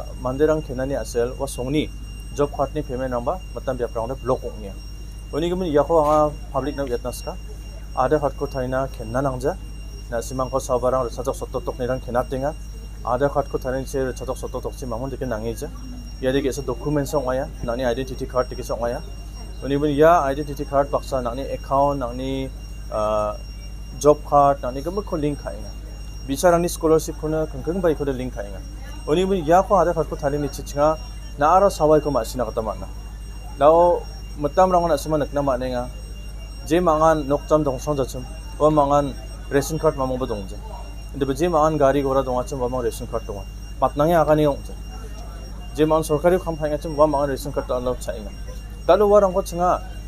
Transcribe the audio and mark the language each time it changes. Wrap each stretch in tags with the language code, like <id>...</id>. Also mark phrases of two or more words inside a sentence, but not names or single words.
<grt>manderang kenani asel wa songni</grt> <en>job card</en> <grt>ni payment namba matam biaprang blok ongnya oni gemun yako anga public na yatnaska Aadhaar card ko tharina kenna nangja na simang ko sabarang sajok sototok nirang kenatenga Aadhaar card ko tharin se sajok sototok si mamon deke nangija yade ke document song aya nani</grt> <en>identity card</en> <grt>deke song aya oni bun ya</grt> <en>identity card</en> <grt>baksa nani account nani</grt> <en>job card</en> <grt>nani gemu ko link khainga bicarani scholarship khona kangkang bai ko link khainga oni bun ya ko Aadhaar card ko tharin ni chichinga na aro sawai ko masina kata mana lao matam rangon asima nakna manenga je mangan nokjam dongsong jachum wa mangan</grt> <en>ration card</en> <grt>mamong badongje inde je mangan gari gora dongachum wa mang</grt> <en>ration card</en> <grt>donga patnangi agani ongje je mangan sorkari kham phainga chum wa mangan</grt> <en>ration card allow</en> <grt>chainga dalu warang ko chinga</grt>